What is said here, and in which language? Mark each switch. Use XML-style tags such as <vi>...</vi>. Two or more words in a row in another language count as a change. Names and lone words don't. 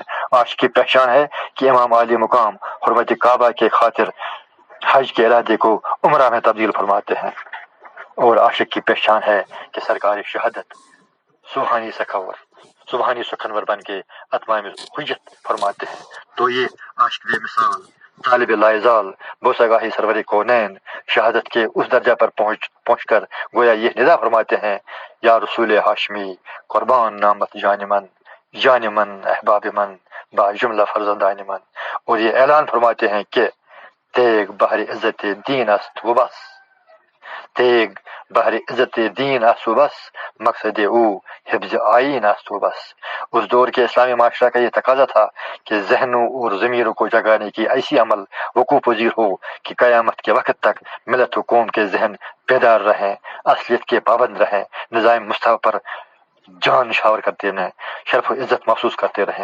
<ur>عاشق کی پہچان ہے کہ امام عالی مقام حرمت کعبہ کے خاطر حج کے ارادے کو عمرہ میں تبدیل فرماتے ہیں، اور عاشق کی پہچان ہے کہ سرکار شہادت سبحانی سخنور بن کے اتمام حجت فرماتے ہیں۔ تو یہ عاشق بے مثال طالب لائزال بوسگاہی سرور کونین شہادت کے اس درجہ پر پہنچ کر گویا یہ ندا فرماتے ہیں،</ur> <fa>یا رسول ہاشمی قربان نامت جان من احباب من با جملہ فرزندان من،</fa> <ur>اور یہ اعلان فرماتے ہیں کہ</ur> <fa>تیگ بحر عزت دین است و بس، تیگ بحر عزت دین است و بس، مقصد او حفظ آئین است و بس۔</fa> <ur>اس دور کے اسلامی معاشرہ کا یہ تقاضا تھا کہ ذہنوں اور ضمیروں کو جگانے کی ایسی عمل وقوع پذیر ہو کہ قیامت کے وقت تک ملت و قوم کے ذہن بیدار رہیں، اصلیت کے پابند رہیں، نظام مستوی پر جان نشاور کرتے رہیں، شرف و عزت محسوس کرتے رہیں۔</ur>